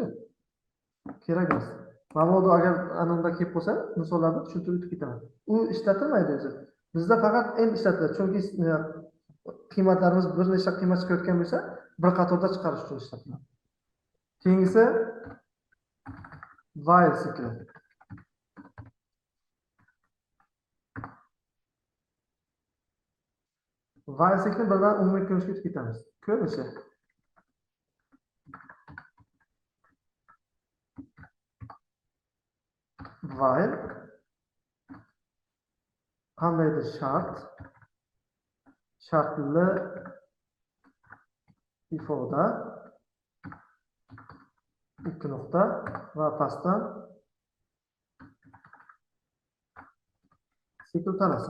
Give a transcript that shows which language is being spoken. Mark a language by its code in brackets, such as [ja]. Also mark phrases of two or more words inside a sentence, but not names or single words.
[uz] Kerak emas. Mabodo agar anonda kelib qolsa, misollarni tushuntirib o'tib ketaman. U ishlatilmaydi o'zi. Bizda faqat n ishlatiladi. Chunki qiymatlarimiz bir nechta qiymat chiqayotgan bo'lsa, bir qatorda chiqarish uchun ishlatiladi. Keyingisi while sikli. While sikli birdan umumiy ko'rinishga o'tib ketamiz. Ko'rinishi. While qandaydir shartli ifoda ikki nuqta va pastdan sikl tanasi.